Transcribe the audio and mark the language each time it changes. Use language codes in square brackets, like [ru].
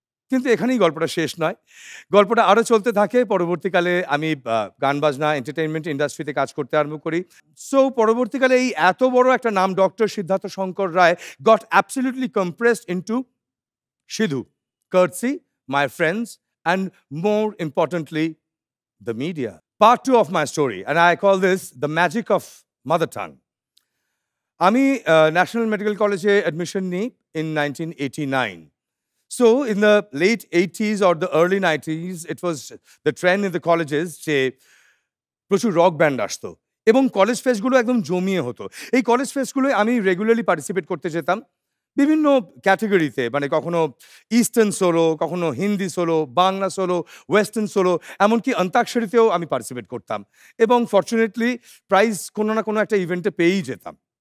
[bn] কিন্তু এখানেই গল্পটা শেষ নয়, গল্পটা আরও চলতে থাকে। পরবর্তীকালে আমি গান বাজনা এন্টারটেইনমেন্ট ইন্ডাস্ট্রিতে কাজ করতে আরম্ভ করি। [en] so [bn] পরবর্তীকালে এই এত বড় একটা নাম [en] Doctor Siddhartha Shankar Ray got absolutely compressed into Sidhu, courtesy my friends and more importantly the media. Part 2 of my story, and I call this the magic of mother tongue. [bn] আমি ন্যাশনাল মেডিকেল কলেজে অ্যাডমিশন নিই [en] in 1989. So in the late 80s or the early 90s, it was the trend in the colleges [bn] যে প্রচুর rock band আসতো এবং college ফেস্টগুলো একদম জমিয়ে হতো। এই কলেজ ফেস্টগুলোয় আমি রেগুলারলি পার্টিসিপেট করতে যেতাম বিভিন্ন ক্যাটেগরিতে, মানে কখনো ইস্টার্ন সোলো, কখনো Hindi solo, Bangla solo, western solo, এমনকি অন্তাক্ষরীতেও আমি পার্টিসিপেট করতাম এবং ফর্চুনেটলি প্রাইজ কোনো না কোনো একটা ইভেন্টে পেয়েই যেতাম।